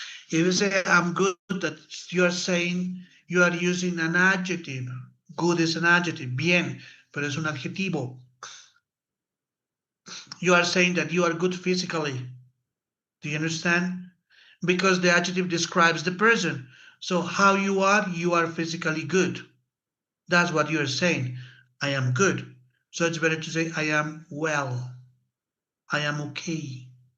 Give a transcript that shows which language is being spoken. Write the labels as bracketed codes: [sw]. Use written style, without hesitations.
[en] If you say I'm good, that you are saying you are using an adjective. Good is an adjective. [es] Bien, pero es un adjetivo. [en] You are saying that you are good physically. Do you understand? Because the adjective describes the person. So how you are physically good. That's what you're saying. I am good. So it's better to say I am well. I am okay.